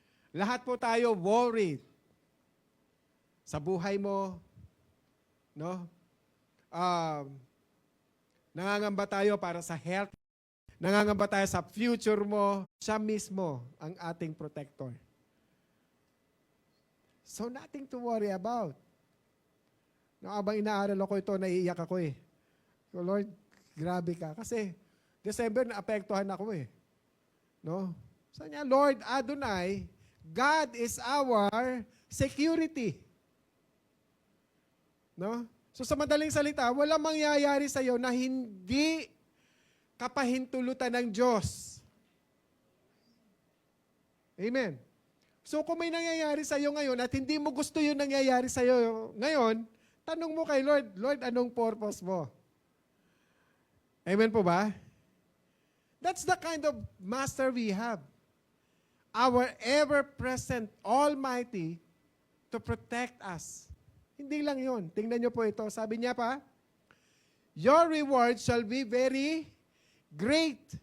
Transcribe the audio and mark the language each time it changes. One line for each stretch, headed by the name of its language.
Filipino: Lahat po tayo worried. Sa buhay mo, no? Nangangamba tayo para sa health. Nangangamba tayo sa future mo. Siya mismo ang ating protector.
English: So nothing to worry about.
Filipino: No, abang inaaral ako ito, naiiyak ako eh. So Lord, grabe ka. Kasi December naapektuhan ako eh. No? Sabi niya,
English: Lord Adonai, God is our security. No?
Filipino: So sa madaling salita, walang mangyayari sa iyo na hindi kapahintulutan ng Diyos. Amen. So kung may nangyayari sa iyo ngayon at hindi mo gusto yung nangyayari sa iyo ngayon, tanong mo kay Lord, Lord, anong purpose mo? Amen po ba?
English: That's the kind of master we have. Our ever-present Almighty to protect us.
Filipino: Hindi lang yun. Tingnan niyo po ito. Sabi niya pa,
English: your reward shall be very great.